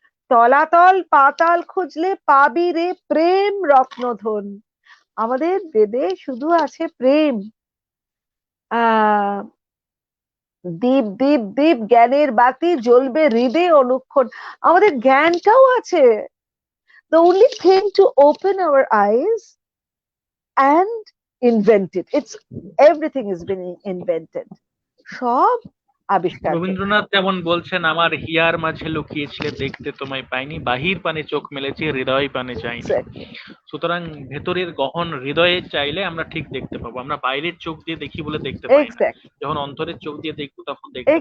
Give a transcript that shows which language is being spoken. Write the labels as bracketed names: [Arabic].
[Bangla] তলাতল পাতাল খুঁজলে পাবি রে প্রেম রত্নধন। আমাদের বেদে শুধু আছে প্রেম। আহ দীপ দীপ দীপ জ্ঞানের বাতি জ্বলবে হৃদয়ে অনুক্ষণ। আমাদের জ্ঞানটাও আছে। [English] The only thing to open our eyes and invent it. It's everything is being invented. [Bangla] সব আবিষ্কার হয়েছে। রবীন্দ্রনাথ যেমন বলছেন, আমার হিয়ার মাঝে লুকিয়েছিলে দেখতে তোমায় পাইনি, বাহির পানে চোখ মেলেছি হৃদয় পানে চাইনি। [English] Exactly. [Bangla] সুতরাং ভেতরের গহন হৃদয়ে চাইলে আমরা ঠিক দেখতে পাবো। আমরা বাইরের চোখ দিয়ে দেখি বলে দেখতে পাই না, [English] Exactly. [Bangla] যখন অন্তরের চোখ দিয়ে দেখবো তখন দেখতে পাবো।